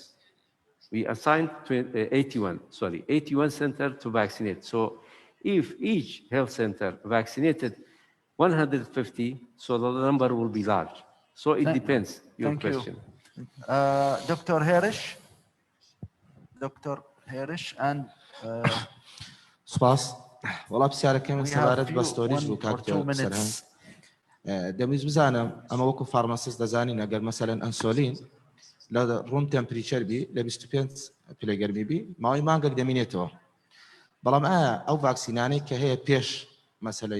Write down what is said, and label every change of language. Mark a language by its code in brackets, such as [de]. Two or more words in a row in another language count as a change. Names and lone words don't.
[en] We assigned 81 centers to vaccinate. So if each health center vaccinated 150, so the number will be large. So it depends, your question. Dr. Harish? Dr. Harish and... [ckb] سپاس وڵا پرسیارەکەم سەبارەت بە ستۆریج بوو کاکتۆر سەرهەنگ دەمویست بزانم ئەمە وەکو فارماسیست دەزانین ئەگەر مەسەلەن ئەنسۆلین لە [en] room temperature [ckb] بی لە 25 پلەگەرمی بی ماوەی مانگێک دەمینێتەوە بەڵام ئایا ئەو ڤاکسینانەی کە هەیە پێش مەسەلەی